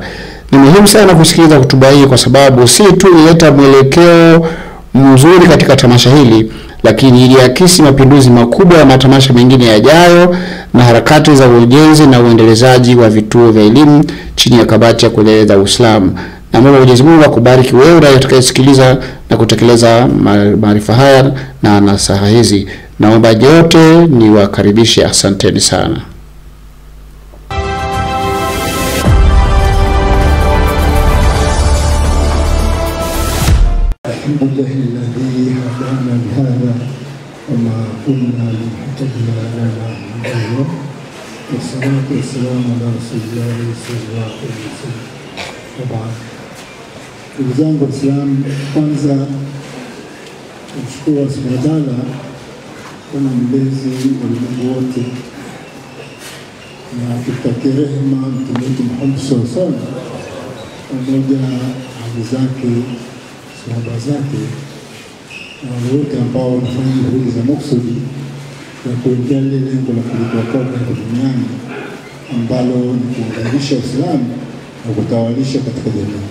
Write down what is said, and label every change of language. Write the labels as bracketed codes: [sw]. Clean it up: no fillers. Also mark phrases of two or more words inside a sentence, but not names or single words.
[sw] Ni muhimu sana kusikiliza hotuba hii kwa sababu si tu ileta mwelekeo mzuri katika tamasha hili, lakini iliakisi mapinduzi makubwa ya matamasha mengine yajayo na harakati za ujenzi na uendelezaji wa vituo vya elimu chini ya kamati ya kuendeleza Uislamu. Na Mwenyezi Mungu akubariki wewe utakayesikiliza na kutekeleza maarifa haya na nasaha hizi. Naomba yote ni wakaribishe. Asanteni sana. [ar] الحمد لله الذي هدانا لهذا وما كنا لنهتدي لولا أن هدانا. والصلاة والسلام على رسول الله صلى الله عليه وسلم. [sw] Ndugu zangu Waislamu, kwanza kumshukuru [ar] سبحانه وتعالى [sw] kama mlezi wa ulimwengu wote, na tutakie rehema Mtume wetu Muhammad [ar] صلى الله عليه وسلم [sw] pamoja na ahli zake, sahaba zake na wale wote ambao wanafanya juhudi za maksudi ya kuelekea lile lengo la kulitoa kwake duniani ambalo ni kuunganisha Uislamu na kutawalisha katika jamii.